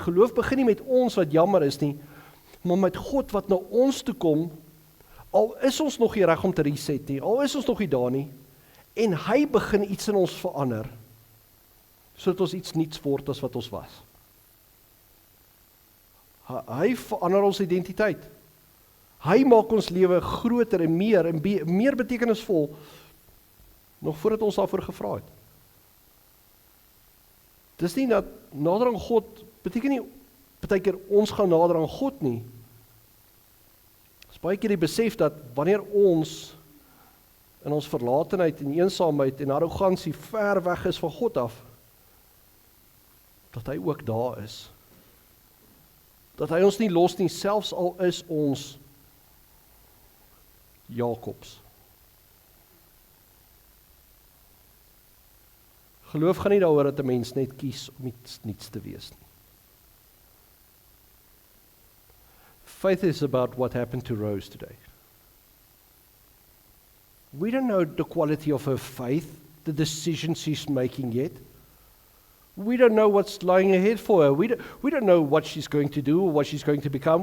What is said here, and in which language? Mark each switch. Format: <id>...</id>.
<af>Geloof begin nie met ons wat jammer is nie, maar met God wat na ons toe kom, al is ons nog nie reg om te reset nie, al is ons nog nie daar nie, en hy begin iets in ons verander, sodat ons iets niets word as wat ons was. Hy verander ons identiteit. Hy maak ons lewe groter en meer betekenisvol, nog voordat ons daarvoor gevra het. Dis nie dat nader aan God, beteken nie, baie keer ons gaan nader aan God nie. Dis baie keer die besef dat wanneer ons in ons verlatenheid en eensaamheid en arrogansie ver weg is van God af, dat hy ook daar is. Dat hy ons nie los nie, selfs al is ons Jakobs. Geloof gaan nie daaroor dat 'n mens net kies om niets te wees nie.</af> <en>Faith is about what happened to Rose today. We don't know the quality of her faith, the decisions she's making yet. We don't know what's lying ahead for her. We don't know what she's going to do or what she's going to become.</en>